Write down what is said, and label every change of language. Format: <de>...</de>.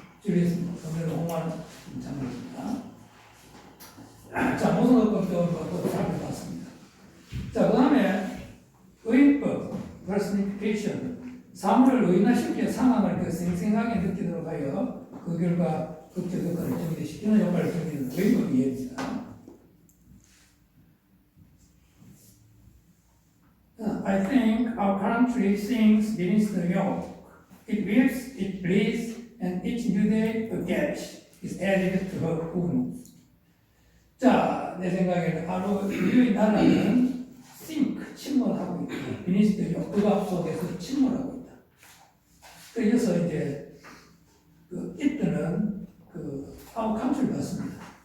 <ko>줄리엣은 로미오를 홍하는 장면입니다. 자, 모든 것도 살펴봤습니다. 자, 그 다음에 의인법, personification. 사물을 의인화시켜 상황을 그 생생하게 느끼도록 하여 그 결과 극적 효과를 전개시키는 효과를 전개하는 의인법이 이해입니다.</ko> <en>I think our country sings beneath the yoke. It weeps, it bleeds, and each new day a gash is added to her wounds.</en> <ko>자, 내 생각에는 우리 나라는 sink, 침몰하고 있다.</ko> <en>beneath the yoke,</en> <ko>억압 속에서 침몰하고 있다. 그래서 이제 그 it는 그</ko> <en>our country</en> <ko>를 봤습니다.</ko>